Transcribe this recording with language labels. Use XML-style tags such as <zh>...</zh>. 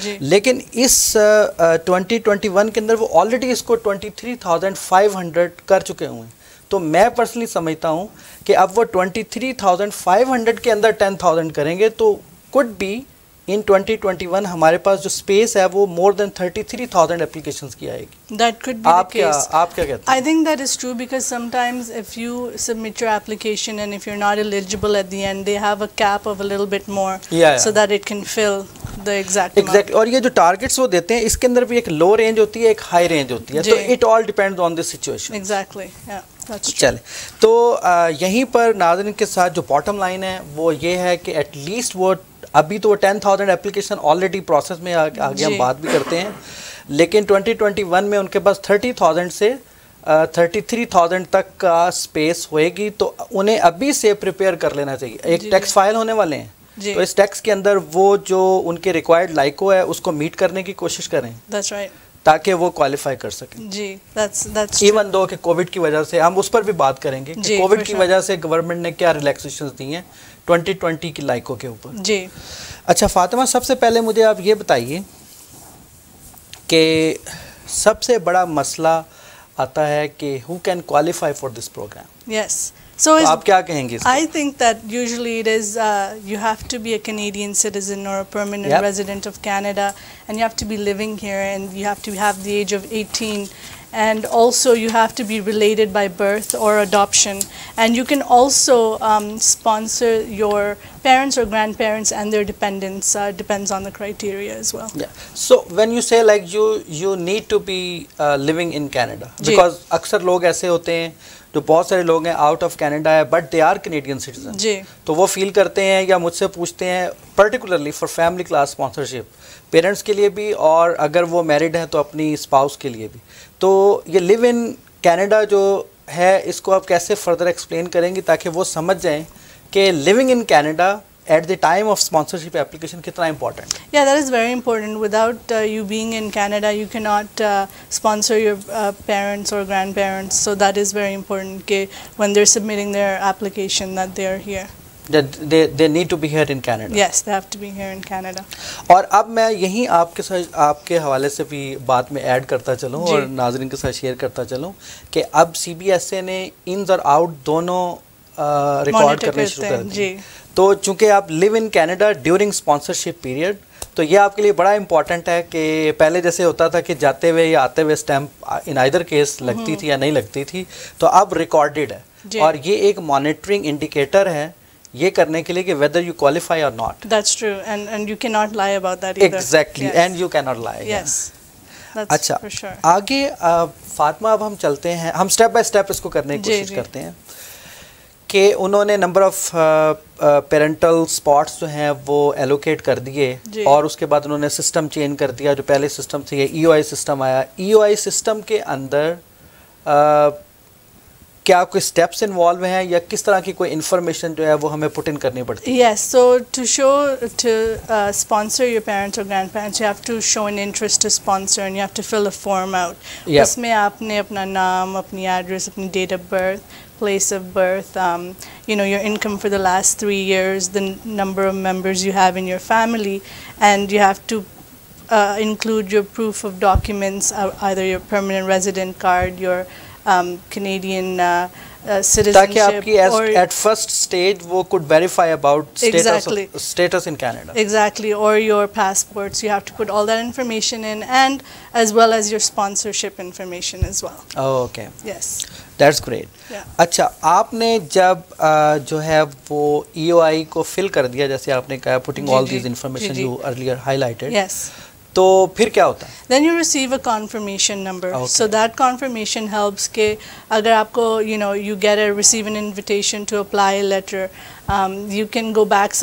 <ur>لیکن اس 2021 کے اندر وہ آلریڈی اس کو 23,500 کر چکے ہوئے ہیں. تو میں پرسنلی سمجھتا ہوں کہ اب وہ 23,500 کے اندر 10,000 کریں گے تو</ur> <en>could be in 2021</en> <ur>ہمارے پاس جو اسپیس ہے وہ</ur> <en>more than 33,000 applications</en> <ur>کی آئے گی.</ur> <en>That could be the case.</en> <ur>آپ کیا کہتے ہیں؟</ur> <en>I think that is true because sometimes if you submit your application and if you're not eligible at the end, they have a cap of a little bit more so that it can fill the exact amount. Exactly.</en> <ur>اور یہ جو targets وہ دیتے ہیں اس کے اندر بھی ایک لو range ہوتی ہے ایک ہائی رینج ہوتی ہے. تو</ur> <en>it all depends on the situation. Exactly. Yeah.</en> <ur>چلیں تو یہیں پر ناظرین کے ساتھ جو باٹم لائن ہے وہ یہ ہے کہ ایٹ لیسٹ وہ ابھی تو وہ 10,000 اپلیکیشن آلریڈی پروسیس میں آگے ہم بات بھی کرتے ہیں لیکن 2021 میں ان کے پاس 30,000 سے 33,000 تک کا اسپیس ہوئے گی تو انہیں ابھی سے پریپیئر کر لینا چاہیے. ایک ٹیکس فائل ہونے والے ہیں تو اس ٹیکس کے اندر وہ جو ان کے ریکوائرڈ لائکو ہے اس کو میٹ کرنے کی کوشش کریں تاکہ وہ کوالیفائی کر سکیں. جی ایون دو کہ کووڈ کی وجہ سے ہم اس پر بھی بات کریں گے کہ کووڈ کی وجہ سے گورنمنٹ نے کیا ریلیکسیشنز دی ہیں 2020 کی لائکوں کے اوپر. جی اچھا فاطمہ سب سے پہلے مجھے آپ یہ بتائیے کہ سب سے بڑا مسئلہ آتا ہے کہ</ur> <en>who can qualify for this program. Yes. So</en> <ur>آپ کیا کہیں گے؟</ur> <en>I think that usually it is you have to be a Canadian citizen or a permanent resident of Canada and you have to be living here and you have to have the age of 18 and also you have to be related by birth or adoption and you can also sponsor your parents or grandparents and their dependents depends on the criteria as well. So when you say like you need to be living in Canada because</en> <ur>اکثر لوگ ایسے ہوتے ہیں جو بہت سارے لوگ ہیں آؤٹ آف کینیڈا ہے</ur> <en>But they are Canadian citizen.</en> <ur>تو وہ فیل کرتے ہیں یا مجھ سے پوچھتے ہیں particularly for family class sponsorship parents کے لیے بھی اور اگر وہ میرڈ ہیں تو اپنی اسپاؤس کے لیے بھی. تو یہ لیو ان کینیڈا جو ہے اس کو آپ کیسے فردر ایکسپلین کریں گی تاکہ وہ سمجھ جائیں کہ living in Canada</ur> <en>at the time of sponsorship application</en> <ur>kitna important?</ur> <en>Yeah, that is very important. Without you being in Canada, you cannot sponsor your parents or grandparents. So that is very important when they're submitting their application that they are here. That they need to be here in Canada. Yes, they have to be here in Canada.</en> <ur>اور اب میں یہیں آپ کے حوالے سے بھی بات میں ایڈ کرتا چلوں اور ناظرین کے ساتھ شیئر کرتا چلوں کہ اب سی بی ایس اے نے انز اور آؤٹ دونوں ریکارڈ کرنے شروع کر دیے. تو چونکہ آپ لیو in Canada during sponsorship period تو یہ آپ کے لیے بڑا امپورٹنٹ ہے کہ پہلے جیسے ہوتا تھا کہ جاتے ہوئے یا آتے ہوئے اسٹیمپ ان آئدر کیس لگتی تھی یا نہیں لگتی تھی تو اب ریکارڈڈ ہے اور یہ ایک مانیٹرنگ انڈیکیٹر ہے یہ کرنے کے لیے کہ</ur> <en>whether you qualify or not. That's true and you cannot lie about that either. Exactly and you cannot lie. Yes. That's</en> <ur>اچھا</ur> <en>for sure.</en> <ur>آگے فاطمہ اب ہم چلتے ہیں ہم اسٹیپ بائی اسٹیپ اس کو کرنے کی کوشش کرتے ہیں کہ انہوں نے نمبر آف پیرنٹل اسپاٹس جو ہیں وہ ایلوکیٹ کر دیے اور اس کے بعد انہوں نے سسٹم چینج کر دیا. جو پہلے سسٹم تھی ای او آئی سسٹم آیا. ای او آئی سسٹم کے اندر کیا کوئی اسٹیپس انوالو ہیں یا کس طرح کی کوئی انفارمیشن جو ہے وہ ہمیں پٹ ان کرنی پڑتی ہے؟</ur> <en>Yes, so to sponsor your parents or grandparents, you have to show an interest to sponsor and you have to fill a form out.</en> <ur>اس میں آپ نے اپنا نام, اپنی ایڈریس, اپنی date of birth,</ur> <en>place of birth, your income for the last 3 years, the number of members you have in your family, and you have to include your proof of documents, either your permanent resident card, your Canadian</en> <ur>تاکہ آپ کی</ur> <en>citizenship,</en> <ur>at first stage وہ</ur> <en>could verify about Exactly. status in Canada. exactly, or your passports. You have to put all that information in, and as well as your sponsorship information as well. Oh, okay. Yes. That's great. Yeah.</en> <ur>اچھا آپ نے جب جو ہے وہ EOI کو فل کر دیا جیسے آپ نے کہا</ur> <en>putting all these information you earlier highlighted, Yes.</en> <ur>تو پھر کیا ہوتا ہے؟</ur> <en>Then you receive a confirmation number. Okay. So that confirmation helps</en> <ur>کہ اگر آپ کو</ur> <en>you get receive an invitation to apply a letter, you can go back.</en>